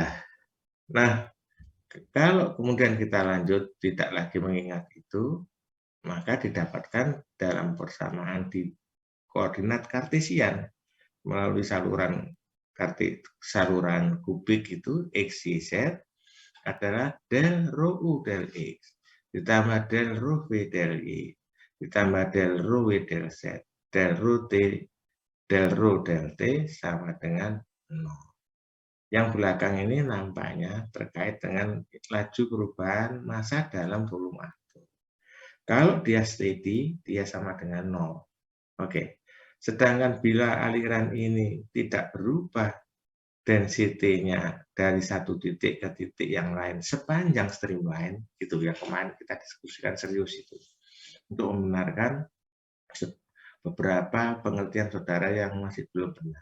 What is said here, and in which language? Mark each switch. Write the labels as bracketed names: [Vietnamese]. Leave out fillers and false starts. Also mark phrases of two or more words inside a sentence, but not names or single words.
[Indonesian] Nah, kalau kemudian kita lanjut tidak lagi mengingat itu, maka didapatkan dalam persamaan di koordinat kartesian melalui saluran kubik itu x, y, z adalah del rho u del x ditambah del rho v del y ditambah del rho w del z del rho t del rho del t sama dengan 0. Yang belakang ini nampaknya terkait dengan laju perubahan massa dalam volume atom. Kalau dia steady, dia sama dengan 0. Oke. Sedangkan bila aliran ini tidak berubah density-nya dari satu titik ke titik yang lain sepanjang streamline, gitu ya, kemarin kita diskusikan serius itu, untuk membenarkan beberapa pengertian saudara yang masih belum benar.